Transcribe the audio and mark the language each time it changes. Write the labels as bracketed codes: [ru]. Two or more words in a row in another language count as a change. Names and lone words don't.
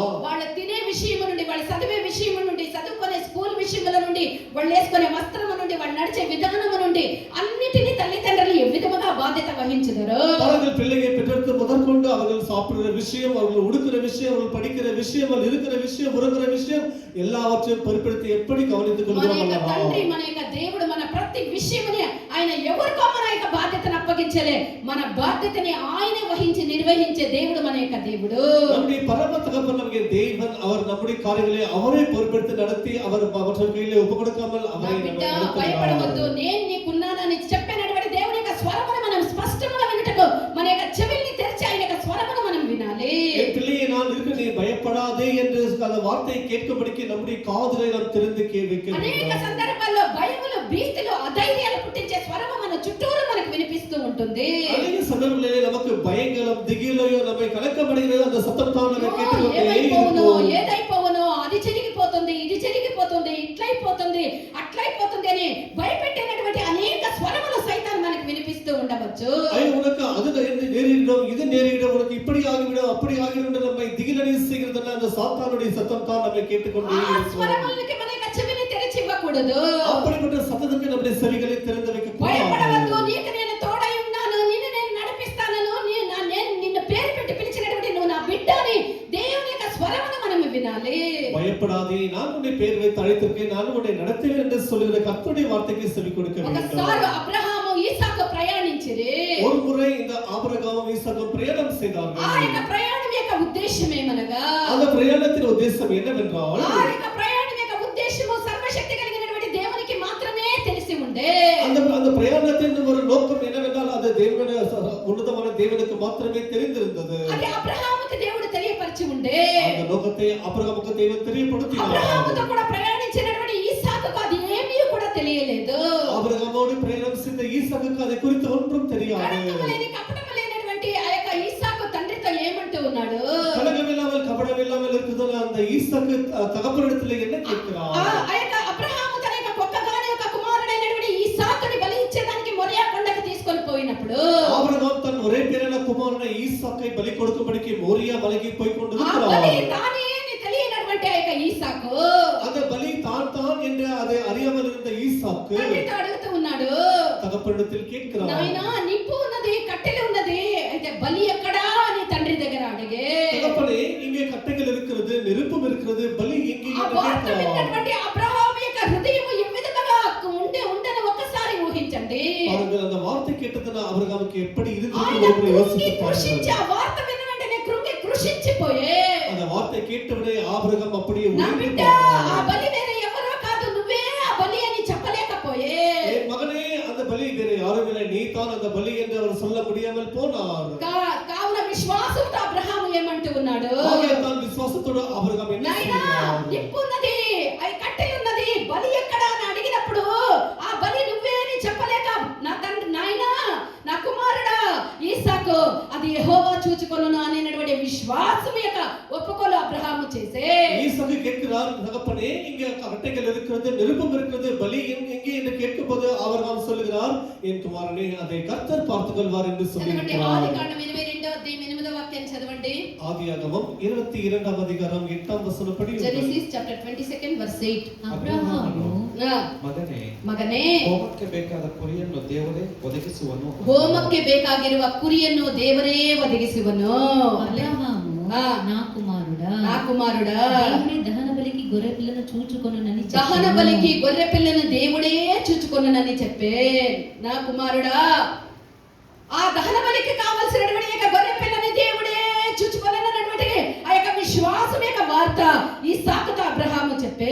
[te] వాళ్ళ తినే విషయం నుండి వాళ్ళ చదివే విషయం నుండి చదువుకునే స్కూల్ విషయముల నుండి వాళ్ళు వేసుకునే వస్త్రము నుండి వాళ్ళు నడిచే విధానము నుండి అన్నిటినీ తల్లిదండ్రులు ఏ విధముగా బాధ్యత వహించదరు. [ta] அவர்கள் பிள்ளையை பெற்றெடுத்து முதற்கொண்டு அவர்கள் சாப்பிடுற விஷயம், அவர்கள் உடுக்கிற விஷயம், அவர்கள் படிக்கிற விஷயம், அவர்கள் இருக்கிற விஷயம், உறங்குற விஷயம் எல்லாவற்றையும் பொறுப்பெடுத்து எப்படி கவனித்துக் [te] మన [ta] கொள்கிறோம் [te] యొక్క [ta] அல்லவா? [te] తండ్రి మన యొక్క దేవుడు మన ప్రతి విషయముని ఆయన ఎవరికో మన యొక్క బాధ్యతను అప్పగించలే, మన బాధ్యతని ఆయనే వహించి నిర్వహించే దేవుడు మన యొక్క దేవుడు. [ta] நம்முடைய பரம தகப்பன் நம்முடைய தேவன், அவர் நம்முடைய காரியங்களை அவரே பொறுப்பெடுத்து நடத்தி அவர் மற்றவர் கையிலே ஒப்பு கொடுக்காமல் [te] నా [ta] அவரை [te] బిడ్డ [ta] நம்மை [te] భయపడవద్దు, [ta] நடத்துகிறார். [te] నేను నీకున్నానని చెప్పినటువంటి దేవుని యొక్క స్వరమును మనం స్పష్టంగా వినుటకు మన యొక్క చెవుల్ని తెరిచి ఆయన యొక్క స్వరమును మనం వినాలి. [ta] என் பிள்ளையை நான் இருக்க நீ பயப்படாதே என்று அந்த வார்த்தையை கேட்கும்படிக்கு நம்முடைய காதுகளை நாம் திறந்து வைக்க [te] అనేక [ta] வேண்டும். [te] సందర్భాల్లో భయములు భీతులు అధైర్యాలు పుట్టించే స్వరము మన చుట్టూరు మనకు వినిపిస్తూ ఉంటుంది. [ta] அநேக சந்தர்ப்பங்களிலே நமக்கு பயங்களும் திகிலையும் நம்மை கலக்கமடைகிறது, அந்த சத்தம் தான் நம்ம கேட்டுக்கொண்டே [te] ఏమైపోవునో [ta] இருக்கும். [te] ఏదైపోవునో అది జరిగిపోతుంది ఇది జరిగిపోతుంది ఇట్లయిపోతుంది అట్లయిపోతుంది అని భయపెట్టేటటువంటి అనేక స్వరములు ఉండవచ్చు. [ta] ஐயோ உனக்கு அது நேரிடும் இது நேரிடும் உனக்கு இப்படி ஆகிவிடும் அப்படி ஆகிவிடும் என்று நம்மை திகிலடை செய்கிறதுன்னா அந்த சாத்தானுடைய சத்தம் தான் நம்மை கேட்டுக்கொண்டே [te] ఆ [ta] இருக்கும். [te] స్వరములకి మన యొక్క చెవిని తెరిచి ఇవ్వకూడదు. [ta] அப்படிப்பட்ட சத்தத்துக்கு நம்முடைய செவிகளை திறந்து வைக்க [te] భయపడవద్దు, నీకు నేను తోడై ఉన్నాను, నిన్ను నేను నడిపిస్తాను, నేను నిన్ను పేరు పెట్టి పిలిచినటువంటి నువ్వు నా బిడ్డ అని దేవుని యొక్క స్వరమును మనం వినాలి. [ta] பயப்படாதே, நான் உன்னை பேர் வைத்து அழைத்திருக்கேன், நான் உன்னை நடத்துவேன் என்று சொல்லுகிற கர்த்தருடைய வார்த்தைக்கு செவி கொடுக்க வேண்டும். [te] ఒకసారి అబ్రహాము ఈసాకు ప్రయాణించిరి. [ta] ஒரு முறை இந்த ஆபிரகாமும் ஈசாக்கும் பிரயாணம் செய்தார்கள். [te] ఆ యొక్క ప్రయాణం యొక్క ఉద్దేశం ఏమనగా, [ta] அந்த பிரயாணத்தின் உத்தேசம் என்னவென்றால், [te] ఆ యొక్క ప్రయాణం యొక్క ఉద్దేశము సర్వశక్తి కలిగినటువంటి దేవునికి మాత్రమే తెలిసి ఉండే. [ta] அந்த பிரயாணத்தின் ஒரு நோக்கம் என்னவென்றால் அது தேவனுடைய உன்னதமான தேவனுக்கு மாத்திரமே தெரிந்திருந்தது. [te] అది అబ్రహాముకి దేవుడు తెలియపరిచి ఉండే. [ta] அந்த நோக்கத்தை ஆபிரகாமுக்கு தேவன் தெரியப்படுத்தினார். [te] అబ్రహాముతో కూడా ప్రయాణించినటువంటి ఈసాకుకు అది ఏమీ కూడా తెలియలేదు. [ta] ஆபிரகாமோடு பிரயாணம் செய்த ஈசாக்குக்கு அதை குறித்து ஒன்றும் தெரியாது. [te] కపటము లేనటువంటి ఆ యొక్క ఈసాకు తండ్రితో ఏమంటూ ఉన్నాడు, [ta] கலகமில்லாமல் கபடமில்லாமல் இருக்குதோ அந்த ஈசாக்கு தகப்பனிடத்தில் என்ன கேட்கிறார்? [te] ఆ యొక్క అబ్రహాము తన యొక్క ఒక్కగాని ఒక కుమారుడైనటువంటి ఈసాకుని బలి ఇచ్చేదానికి మొరియా కొండకు తీసుకొని పోయినప్పుడు, [ta] ஆபிரகாம் தன் ஒரே பேரான குமாரனை ஈசாக்கை பலி கொடுக்கும்படிக்கு மோரியா மலைக்கு போய் [te] ఆ [ta] கொண்டிருக்கிறார். [te] బలి తానే అని తెలియనటువంటి ఆ యొక్క ఈసాకు [ta] அந்த பலி தான் என்று அதை அறியாமல் இருந்த ஈசாக்கு [te] తండ్రితో అడుగుతూ ఉన్నాడు, [ta] தகப்பனிடத்தில் கேட்கிறார், [te] నాయనా నిప్పు ఉన్నది, కట్టెలు ఉన్నది, అయితే బలి ఎక్కడా అని తండ్రి దగ్గర అడిగే. [ta] தகப்பனே இங்கே கட்டைகள் இருக்கிறது, நெருப்பும் இருக்கிறது, பலி எங்கே [te] ఆ [ta] என்று [te] వార్త [ta] கேட்கிறார். [te] విన్నటువంటి అబ్రహాము యొక్క హృదయము ఏ విధంగా ఉండని ఒక్కసారి ఊహించండి. [ta] பாருங்கள், அந்த வார்த்தை கேட்டதுன்னா ஆபிரகாமுக்கு எப்படி [te] ఆయన [ta] இருந்திருக்கும் என்று [te] కృంగి [ta] யோசித்து [te] కృషించి, [ta] பாருங்கள். [te] ఆ వార్త విన్న వెంటనే కృంగి కృషించిపోయే, [ta] அந்த వార్த்தை கேட்டவுடனே ఆబ్రహాం அப்படியே [te] నా [ta] உடைந்து [te] బిడ్డ [ta] போனார். [te] ఆ బలి వేరే ఎవరో కాదు, నువ్వే ఆ బలి అని చెప్పలేకపోయే. [ta] என் மகனே, அந்த பலி வேற யாரும் இல்லை, நீ தான் அந்த பலி என்று அவர் சொல்ல முடியாமல் போனார். [te] కావున విశ్వాసంతో అబ్రహాము ఏమంటూ ఉన్నాడు, [ta] ஆகையால் தான் விசுவாசத்தோடு ஆபிரகாம் என்ன [te] నాయనా [ta] செய்கிறார்? [te] నిప్పున్నది, అయి కట్టెలున్నది, బలి ఎక్కడా అని అడిగినప్పుడు ఆ బలి నువ్వే అని చెప్పలేక, నా తండ్రి నాయనా నా కుమారుడా ఈసాకు అది యెహోవా చూచుకొనును అనేటువంటి విశ్వాసం యొక్క ఒప్పుకోలు అబ్రహాము చేసే. [ta] ஈசாக்கு கேட்கிறார், தகப்பனே இங்கே கட்டைகள் இருக்கிறது, நெருப்பம் இருக்கிறது, பலி எங்கே என்று கேட்கும்போது ஆபிரகாம் சொல்லுகிறார், என் குமாரனே அதை கர்த்தர் பார்த்துக் கொள்வார் என்று [te] చదవండి, [ta] சொல்லியிருக்கிறார். [te] ఆదికాండం 22వ అధ్యాయం 8వ వాక్యం చదవండి. [ta] ஆதியாகமம் 22వ அதிகாரம் 8వ వచనపడి [en] Genesis chapter 22 verse 8. [kn] ಅಬ್ರಹಾಮನು ಮಗನೇ ಮಗನೇ, ಹೋಮಕ್ಕೆ ಬೇಕಾದ ಕುರಿಯನ್ನು ದೇವರೇ ಒದಗಿಸುವನು. ಹೋಮಕ್ಕೆ ಬೇಕಾಗಿರುವ ಕುರಿಯನ್ನು ದೇವರೇ ಒದಗಿಸುವನು. [te] అబ్రహాము ఆ. నా కుమారుడా, నా కుమారుడా, దేవుడే దహన బలికి గొర్రె పిల్లను చూచుకొనునని దహన చెప్పెను. బలికి గొర్రె పిల్లను దేవుడే చూచుకొనునని చెప్పే. నా కుమారుడా, ఆ దహన బలికి కావలసినటువంటి యొక్క గొర్రె పిల్లని దేవుడే చూచుకొనునన్నటువంటి ఆ యొక్క విశ్వాసం యొక్క వార్త ఈసాకుతో అబ్రహాము చెప్పే.